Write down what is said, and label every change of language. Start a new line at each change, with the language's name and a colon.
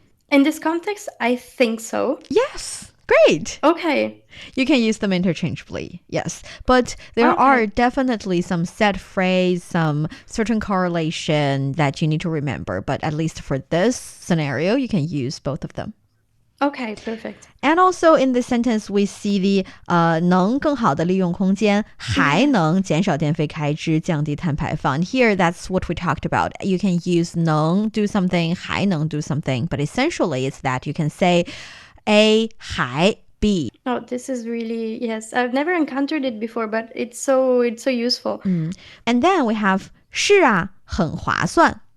English: In this context, I think so. Yes. Great. Okay. You can use them interchangeably, yes. But there are definitely some set phrase, some certain correlation that you need to remember. But at least for this scenario, you can use both of them. Okay, perfect. And also in this sentence, we see the
Chinese: 能更好地利用空间，还能减少电费开支，降低碳排放.
English: Here, that's what we talked about. You can use 能 do something, 还能 do something. But essentially, it's that you can say A 还 B. Oh, this is really, yes. I've never encountered it before, but it's so useful. And then we have
Chinese: 是啊，很划算.